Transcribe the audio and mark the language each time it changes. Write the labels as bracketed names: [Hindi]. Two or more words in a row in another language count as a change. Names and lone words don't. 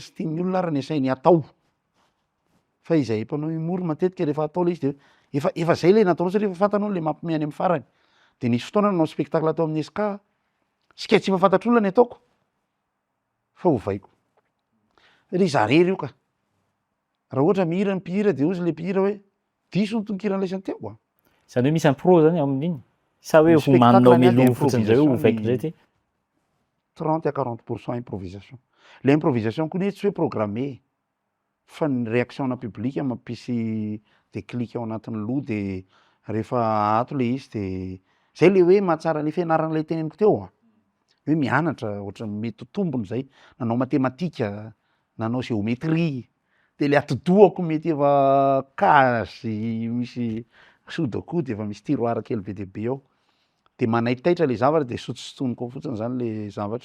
[Malagasy] sy tian'ny olona ary ny asainy atao fa izay mpanao humour matetika rehefa atao le izy de efa zay le nataonao satria efa fantanao le mampime any amin'ny farany de nisy fotoana nanao spectacle atao amin'ny SK sketch efa fantatr'olona ny ataoko fa ovaiko ry zarery io ka raha ohatra mihira ny mpihira de ozy le mpihira hoe diso ny tonkirana laisany teo zany hoe misy impro zany amin'iny sa hoe homaninao melo fotsiny zay ovaiko zay ty [French] 30 à 40% improvisation le improvisation [Malagasy] koa tsy hoe programmé fa ny réaction na public mampisy déclic ao anatin'ny loha de rehefa ato le izy de zay le hoe mahatsara le fianarana le teneniko teo hoe mianatra ohatra mety tombony zay nanao matematika nanao géométrie de le atidohako mety efa kazy misy sudoku de efa misy tiroara kely be deaibe ao de manaitaitra le zavatra de sotosotoniko ao fotsiny zany le zavatra